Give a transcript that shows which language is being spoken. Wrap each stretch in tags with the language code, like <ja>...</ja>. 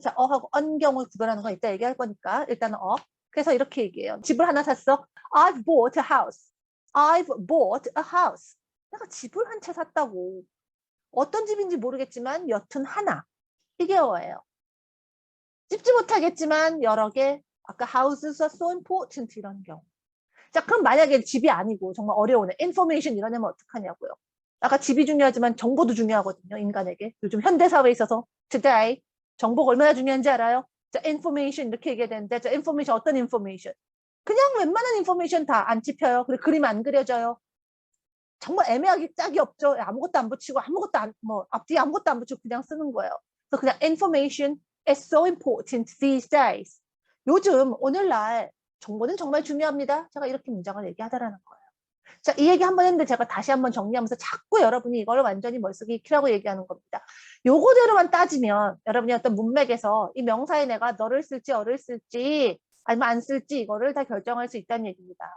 <ko>자, 어하고 언 경우 구별하는 건 이따 얘기할 거니까 일단은 그래서 이렇게 얘기해요. 집을 하나 샀어.</ko> <en>I've bought a house. I've bought a house.</en> <ko>내가 집을 한 채 샀다고. 어떤 집인지 모르겠지만 여튼 하나. 이게 어예요. 찝지 못하겠지만 여러 개. 아까</ko> <en>houses are so important</en> <ko>이런 경우. 자, 그럼 만약에 집이 아니고 정말 어려운 information 이런 애면 어떡하냐고요. 아까 집이 중요하지만 정보도 중요하거든요. 인간에게. 요즘 현대사회에 있어서 today 정보가 얼마나 중요한지 알아요? 자, information 이렇게 얘기해야 되는데 자, information 어떤 information? 그냥 웬만한 information 다 안 찝혀요. 그리고 그림 안 그려져요. 정말 애매하게 짝이 없죠. 아무것도 안 붙이고 아무것도 앞뒤 아무것도 안 붙이고 그냥 쓰는 거예요. 그래서 그냥</ko> <en>information is so important these days.</en> <ko>요즘 오늘날 정보는 정말 중요합니다. 제가 이렇게 문장을 얘기하다라는 거예요. 자, 이 얘기 한번 했는데 제가 다시 한번 정리하면서 자꾸 여러분이 이걸 완전히 머릿속에 익히라고 얘기하는 겁니다. 요거대로만 따지면 여러분이 어떤 문맥에서 이 명사에 내가 너를 쓸지 어를 쓸지 아니면 안 쓸지 이거를 다 결정할 수 있다는 얘기입니다.</ko>